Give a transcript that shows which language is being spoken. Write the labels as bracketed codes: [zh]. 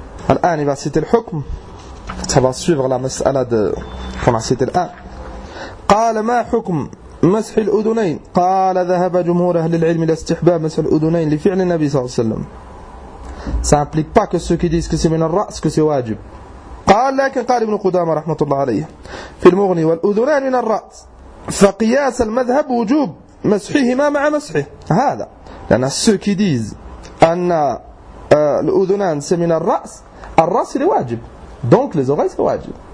[ar] الآن إذا سيت الحكم سأسيغ لمسألة فنعسيت الآن. قال ما حكم مسح الأذنين؟ قال ذهب جمهور أهل العلم إلى استحباب مسح الأذنين لفعل النبي صلى الله عليه وسلم. [fr] Ça n'implique pas que ceux qui disent que c'est [ar] من الرأس [fr] que c'est واجب. [ar] قال لكن قال ابن قدامة رحمة الله عليه في المغني والأذنان من الرأس فقياس المذهب وجوب مسحهما مع مسحه. هذا لأن [fr] ceux qui disent [ar] أن الأذنان [fr] c'est [ar] من الرأس, الرأس هو واجب, [fr] donc les oreilles c'est واجب.